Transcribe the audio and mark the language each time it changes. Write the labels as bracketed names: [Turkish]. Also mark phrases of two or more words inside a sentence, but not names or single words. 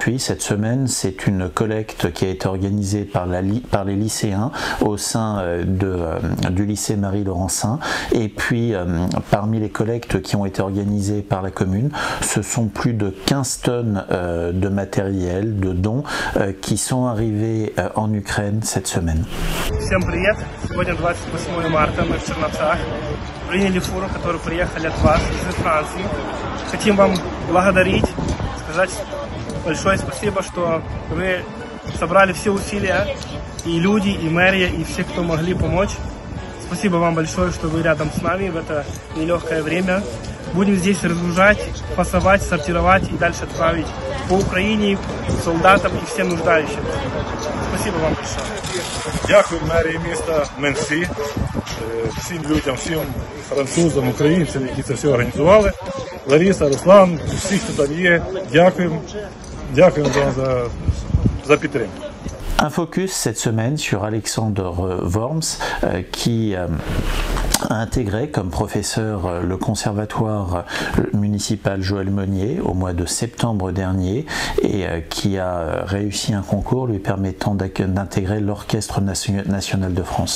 [French] Puis cette semaine, c'est une collecte qui a été organisée par les lycéens au sein du lycée Marie-Laurencin. Et puis, parmi les collectes qui ont été organisées par la commune, ce sont plus de 15 tonnes de matériel, de dons qui sont arrivés en Ukraine cette semaine. [Russian] Всем привет! Сегодня 28 марта, мы в Черновцах. Приняли фуру, которую приехали от вас из Франции. Хотим вам благодарить, сказать большое спасибо, что вы собрали все усилия, и люди, и мэрия, и все, кто могли помочь. Спасибо вам большое, что вы рядом с нами в это нелегкое время. Будем здесь разгружать, фасовать, сортировать и дальше отправить по Украине, солдатам и всем нуждающимся. Спасибо вам большое. [Ukrainian] Дякую мерії міста Менсі, всім людям, всім французам, українцям, які це все організували. Лариса, Руслан, всі, хто там є, дякуємо. Дякуємо вам за підтримку. [French] Un focus cette semaine sur Alexandre Worms qui a intégré comme professeur le conservatoire municipal Joël Monnier au mois de septembre dernier et qui a réussi un concours lui permettant d'intégrer l'Orchestre national de France.